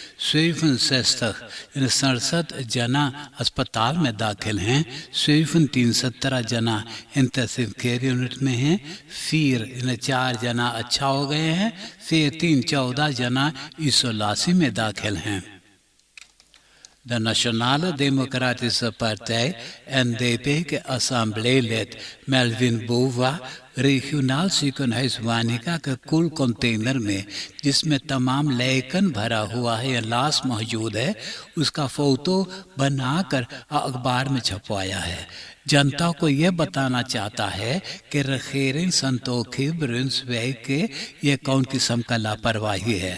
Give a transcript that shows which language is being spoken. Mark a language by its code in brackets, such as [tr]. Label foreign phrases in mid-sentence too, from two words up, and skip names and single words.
[hns] 67 जना अस्पताल में दाखिल हैं। 17 जना इंटेंसिव केयर यूनिट में हैं। 4 जना अच्छा हो गए हैं। 14 जना इसोलासी में दाखिल हैं। De Nationale Democratische Partij NDP के assembleelid Melvin Bova [nl] regionaal ziekenhuis [hns] वानिका के कुल कंटेनर में जिसमें तमाम लैकन भरा हुआ है या लाश मौजूद है, उसका फोटो बनाकर अखबार में छपवाया है। जनता को यह बताना चाहता है कि regering संतोखी ब्रुंसवेग के ये कौन किस्म का लापरवाही है।